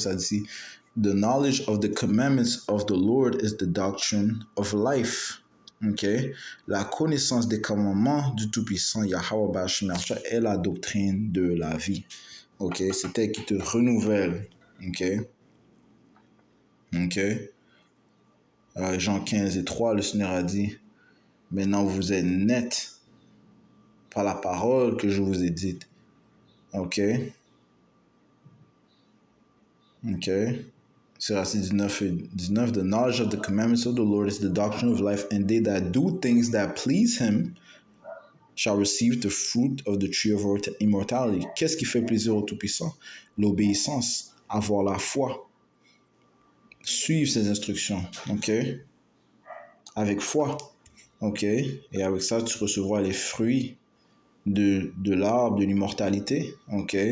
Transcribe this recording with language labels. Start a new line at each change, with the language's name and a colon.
French: Ça dit:
English: The knowledge of the commandments of the Lord is the doctrine of life.
French: Ok, la connaissance des commandements du Tout-Puissant Yahweh Bashmercha est la doctrine de la vie. Ok, c'est elle qui te renouvelle. Ok, ok. Jean 15 et 3, le Seigneur a dit: Maintenant vous êtes nets par la parole que je vous ai dite. Ok. Ok. Siracide 19 et 19.
English: The knowledge of the commandments of the Lord is the doctrine of life, and they that do things that please him shall receive the fruit of the tree of immortality.
French: Qu'est-ce qui fait plaisir au Tout-Puissant? L'obéissance, avoir la foi, suivre ses instructions. Ok. Avec foi. Ok. Et avec ça, tu recevras les fruits de l'arbre de l'immortalité. Ok.